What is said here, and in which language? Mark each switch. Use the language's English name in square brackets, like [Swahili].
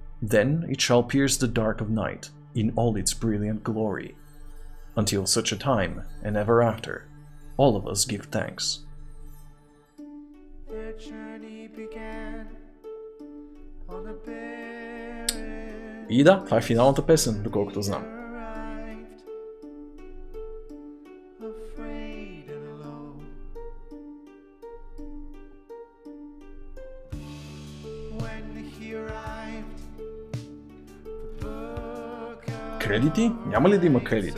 [English] Then it shall pierce the dark of night in all its brilliant glory. Until such a time, and ever after, all of us give thanks. Their journey began on a barren [Bulgarian] И да, това е финалната песен, доколкото знам. [English] arrived, afraid and alone. When he arrived, the book of [Bulgarian] Кредити? Няма ли да има кредити?